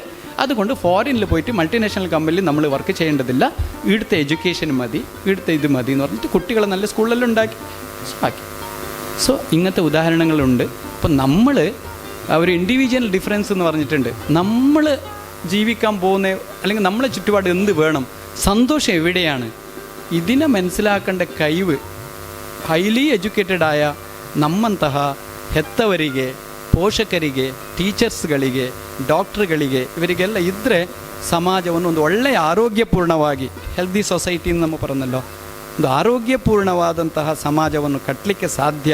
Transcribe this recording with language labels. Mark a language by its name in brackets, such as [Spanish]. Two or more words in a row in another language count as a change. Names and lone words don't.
[Malayalam] അതുകൊണ്ട് ഫോറിനിൽ പോയിട്ട് മൾട്ടിനാഷണൽ കമ്പനിയിൽ നമ്മൾ വർക്ക് ചെയ്യേണ്ടതില്ല, ഇവിടുത്തെ എഡ്യൂക്കേഷൻ മതി, ഇവിടുത്തെ ഇത് മതി എന്ന് പറഞ്ഞിട്ട് കുട്ടികളെ നല്ല സ്കൂളിലെല്ലാം ഉണ്ടാക്കി. സോ ഇങ്ങനത്തെ ഉദാഹരണങ്ങളുണ്ട്. അപ്പം നമ്മൾ ഒരു ഇൻഡിവിജ്വൽ ഡിഫറൻസ് എന്ന് പറഞ്ഞിട്ടുണ്ട്. നമ്മൾ ജീവിക്കാൻ പോകുന്ന അല്ലെങ്കിൽ നമ്മളെ ചുറ്റുപാട് എന്ത് വേണം, സന്തോഷം എവിടെയാണ്, ഇതിനെ മനസ്സിലാക്കേണ്ട കഴിവ് [English] highly educated [Kannada] ಆಯ ನಮ್ಮಂತಹ ಹೆತ್ತವರಿಗೆ, ಪೋಷಕರಿಗೆ, ಟೀಚರ್ಸ್ಗಳಿಗೆ, ಡಾಕ್ಟ್ರುಗಳಿಗೆ ಇವರಿಗೆಲ್ಲ ಇದ್ದರೆ ಸಮಾಜವನ್ನು ಒಂದು ಒಳ್ಳೆಯ ಆರೋಗ್ಯಪೂರ್ಣವಾಗಿ, [English] healthy society [Kannada] ನಮ್ಮ പറഞ്ഞല്ലോ, ಒಂದು ಆರೋಗ್ಯಪೂರ್ಣವಾದಂತಹ ಸಮಾಜವನ್ನು ಕಟ್ಟಲಿಕ್ಕೆ ಸಾಧ್ಯ.